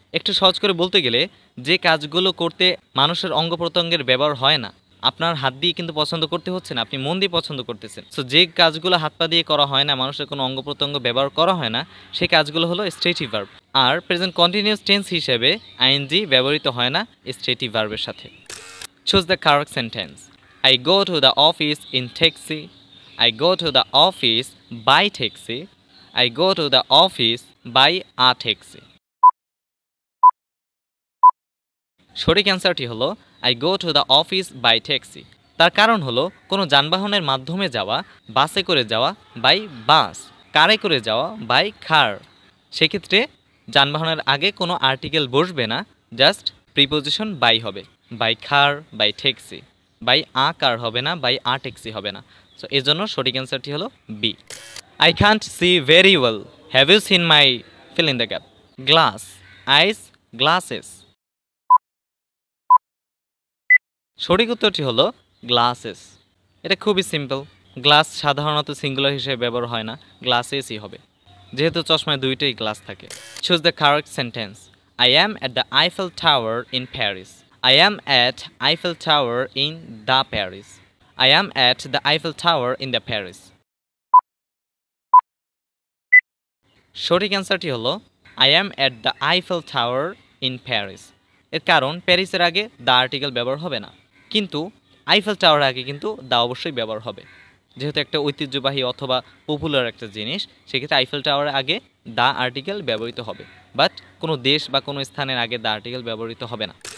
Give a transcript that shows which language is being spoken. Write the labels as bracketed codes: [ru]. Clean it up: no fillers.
[bn] একটু সহজ করে বলতে গেলে যে কাজগুলো করতে মানুষের অঙ্গ প্রত্যঙ্গের ব্যবহার হয় না, আপনার হাত দিয়ে কিন্তু পছন্দ করতে হচ্ছে না, আপনি মন দিয়ে পছন্দ করতেছেন। সো যে কাজগুলো হাত পা দিয়ে করা হয় না, মানুষের কোনো অঙ্গ প্রত্যঙ্গ ব্যবহার করা হয় না, সেই কাজগুলো হলো স্টেটিভ ভার্ব। আর প্রেজেন্ট কন্টিনিউয়াস টেন্স হিসেবে আইএনজি ব্যবহৃত হয় না স্টেটিভ ভার্বের সাথে। [en] Choose the correct sentence. I go to the office in taxi. I go to the office by taxi. I go to the office by a taxi. [bn] সঠিক অ্যান্সারটি হলো [en] I go to the office by taxi. [bn] তার কারণ হলো কোনো যানবাহনের মাধ্যমে যাওয়া, বাসে করে যাওয়া বাই বাস, কারে করে যাওয়া বাই কার। সেক্ষেত্রে যানবাহনের আগে কোনো আর্টিকেল বসবে না, জাস্ট প্রিপোজিশন বাই হবে। By car, by taxi, by আ কার হবে না, বাই আ ট্যাক্সি হবে না। সো এর জন্য সঠিক অ্যান্সারটি হলো B. [en] I can't see very well, have you seen my fill in the gap? Glass, eyes, glasses. [bn] সঠিক উত্তরটি হলো গ্লাসেস। এটা খুবই সিম্পল। গ্লাস সাধারণত সিঙ্গুলার হিসেবে ব্যবহার হয় না, গ্লাসেসই হবে, যেহেতু চশমায় দুইটাই গ্লাস থাকে। [en] Choose the correct sentence. I am at the Eiffel Tower in Paris. I am at Eiffel Tower in the Paris. I am at the Eiffel Tower in the Paris. [bn] সঠিক অ্যান্সারটি হলো [en] I am at the Eiffel Tower in Paris. [bn] এর কারণ প্যারিসের আগে the article ব্যবহার হবে না, কিন্তু আইফেল টাওয়ার আগে কিন্তু দ্য অবশ্যই ব্যবহার হবে, যেহেতু একটা ঐতিহ্যবাহী অথবা পপুলার একটা জিনিস, সেক্ষেত্রে আইফেল টাওয়ারের আগে দ্য আর্টিকেল ব্যবহৃত হবে, বাট কোনো দেশ বা কোনো স্থানের আগে দ্য আর্টিকেল ব্যবহৃত হবে না।